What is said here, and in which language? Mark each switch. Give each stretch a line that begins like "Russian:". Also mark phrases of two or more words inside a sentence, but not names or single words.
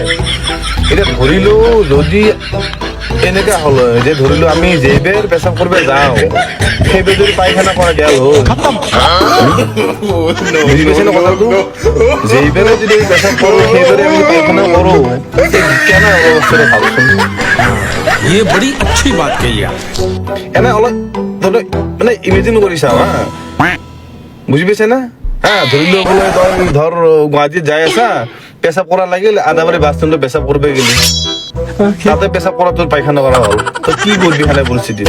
Assamese: এতিয়া ধৰিলো যদি এনেকা হ'ল যে ধৰিলো আমি যেইবাৰ পেচাব কৰিব যাওঁ সেইবাৰ যদি পায়খানা কৰা গেল হ'ল, বুজি পাইছে না কথাটো? যেইবাৰে যদি পেচাব কৰোঁ সেইবাৰে আমি পায়খানা কৰোঁ, কেনে অৱস্থাৰে ভাবচোন।
Hindi: ये बड़ी अच्छी बात कही आप।
Assamese: এনে অলপ মানে ইমেজিন কৰি চাওঁ হা, বুজি পাইছে না? হা, ধৰিলো বোলে তই ধৰ গুৱাহাটীত যাই আছা, পেচাব কৰা লাগিল, আদাবাৰী বাছ ষ্টেণ্ডত পেচাব কৰিব গেলি, তাতে পেচাব কৰা তোৰ পায়খানা কৰা হ'ল, তই কি কৰিবি খানে পৰিস্থিতিত?